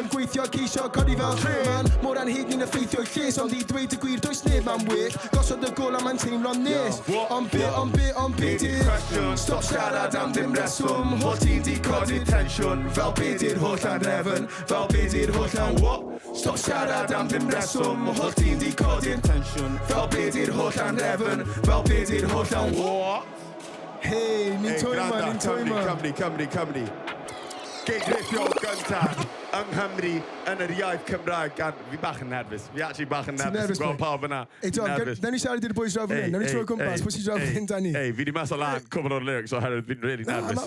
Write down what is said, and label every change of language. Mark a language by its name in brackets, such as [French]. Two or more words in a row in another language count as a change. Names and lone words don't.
[Welsh] Yn gweithio ceisio codi fel man. Mor anheg ni'n effeithio lles. Ond i dweud y gwir does neb am well. Gosod y gol a mae'n teimlo'n nes. Ond be di'r cwestiwn. Stop siarad am ddim reswm. Holl ti'n di codi'r tensiwn. Fel be di'r holl anrefn. Fel be di'r holl an what? Stop siarad am ddim reswm. Holl ti'n di codi'r tensiwn. Fel be di'r holl anrefn. Fel be di'r holl an what? Hey, ni'n twyma. Cymru. Gig Rithiol gyntaf yng Nghymru yn yr iaith Cymraeg. Fi bach yn nerfus. Fi actually bach yn nerfus. Gweld pawb yna. Ei Dom, nawn ni siarad i'r boys draw fan hyn. Nawn ni troi o gwmpas, pwy sy'n draw fan hyn da ni. Ei, fi di mas o lan cwbl o'r lyrics oherwydd fi'n really nerfus.